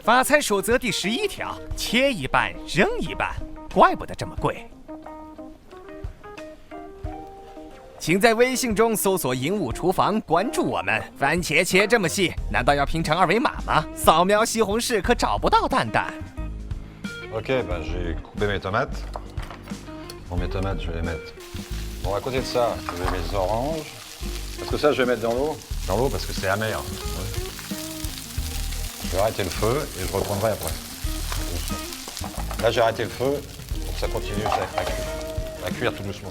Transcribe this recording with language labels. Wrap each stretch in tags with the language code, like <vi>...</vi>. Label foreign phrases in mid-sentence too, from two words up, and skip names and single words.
<zh>发财守则第11条：切一半，扔一半，怪不得这么贵。” 请在微信中搜索“鹦鹉厨房”，关注我们。番茄切这么细，难道要拼成二维码吗？扫描西红柿可找不到蛋蛋。</zh> <fr>Ok, ben j'ai coupé mes tomates. Bon, mes tomates, je vais les mettre. Bon, à côté de ça, je vais mettre mes oranges. Parce que ça, je vais mettre dans l'eau. Dans l'eau parce que c'est amer. Ouais. Je vais arrêter le feu et je reprendrai après. Là, j'ai arrêté le feu pour que ça continue à cuire tout doucement.</fr>